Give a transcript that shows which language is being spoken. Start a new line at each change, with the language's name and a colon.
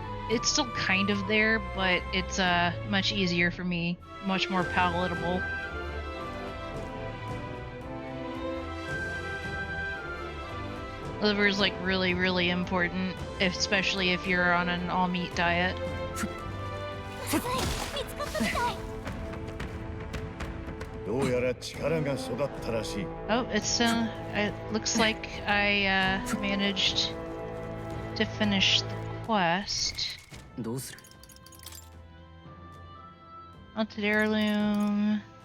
English: It's still kind of there, but it's much easier for me, much more palatable. Liver is like really, really important, especially if you're on an all-meat diet.
Japanese: すごい見つかったみたいどうやら力が育ったらしい。
English: Oh, it looks like I managed to finish the quest.
Japanese: どうする？
English: Haunted heirloom.